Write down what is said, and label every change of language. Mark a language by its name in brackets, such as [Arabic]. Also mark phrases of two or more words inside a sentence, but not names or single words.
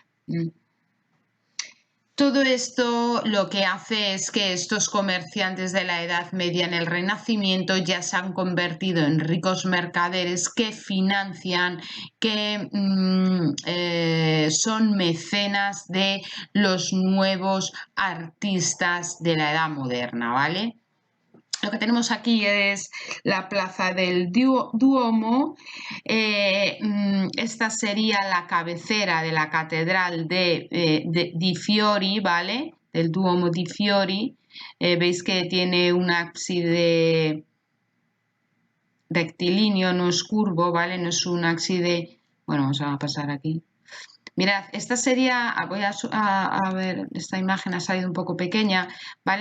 [Spanish] Todo esto lo que hace es que estos comerciantes de la Edad Media en el Renacimiento ya se han convertido en ricos mercaderes que financian, que son mecenas de los nuevos artistas de la Edad Moderna, ¿vale? Lo que tenemos aquí es la plaza del Duomo. Esta sería la cabecera de la catedral di Fiori, ¿vale? Del Duomo di Fiori. Veis que tiene un ábside rectilíneo, no es curvo, ¿vale? No es un ábside... Bueno, vamos a pasar aquí. Mirad, esta sería, voy a ver, esta imagen ha salido un poco pequeña, ¿vale?